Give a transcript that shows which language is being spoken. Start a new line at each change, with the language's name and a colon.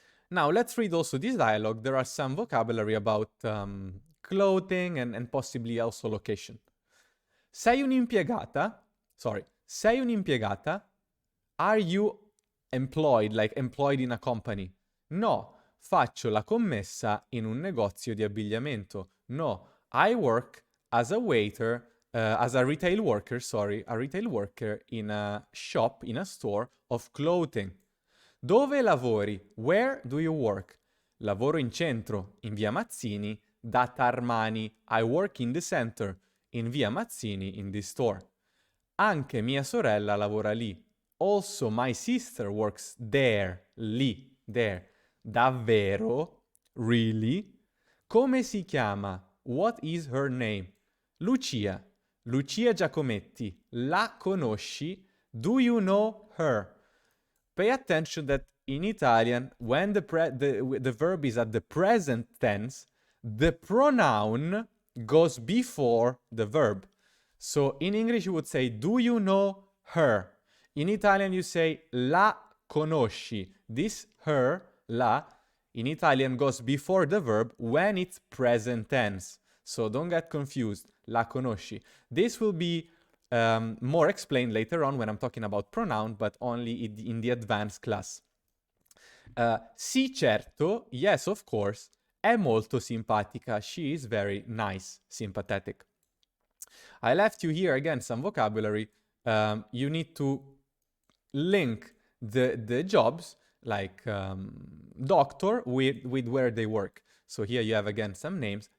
English: Now let's read also this dialogue. There are some vocabulary about clothing and possibly also location.
Italian: Sei un'impiegata? Sei un'impiegata?
English: Are you employed, like employed in a company?
Italian: No, faccio la commessa in un negozio di abbigliamento.
English: No, I work as a waiter, as a retail worker, in a shop, in a store of clothing.
Italian: Dove lavori?
English: Where do you work?
Italian: Lavoro in centro, in via Mazzini, data Armani.
English: I work in the center, in via Mazzini, in this store.
Italian: Anche mia sorella lavora lì.
English: Also my sister works there, lì, there.
Italian: Davvero?
English: Really?
Italian: Come si chiama?
English: What is her name? Lucia. Lucia Giacometti.
Italian: La conosci?
English: Do you know her? Pay attention that in Italian, when the verb is at the present tense, the pronoun goes before the verb. So in English you would say, do you know her? In Italian you say,
Italian: la conosci.
English: This her, la, in Italian goes before the verb when it's present tense. So don't get confused,
Italian: la conosci.
English: This will be more explained later on when I'm talking about pronoun, but only in the advanced class.
Italian: Sì, certo,
English: yes, of course,
Italian: è molto simpatica.
English: She is very nice, sympathetic. I left you here again some vocabulary. You need to link the jobs, like doctor, with where they work. So here you have again some names.